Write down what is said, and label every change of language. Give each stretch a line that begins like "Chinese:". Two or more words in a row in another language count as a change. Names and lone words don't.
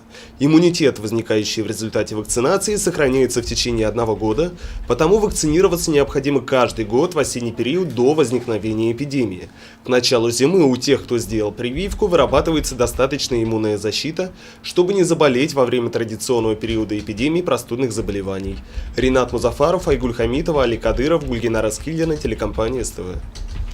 Russian: Иммунитет, возникающий в результате вакцинации, сохраняется в течение 1 года, потому вакцинироваться необходимо каждый год в осенний период до возникновения эпидемии. К началу зимы у тех, кто сделал прививку, вырабатывается достаточная иммунная защита, чтобы не заболеть во время традиционного периода эпидемии простудных заболеваний. Ринат Музафаров, Айгуль Хамитова, Али Кадыров, Гульгина Раскильдина, телекомпания СТВ.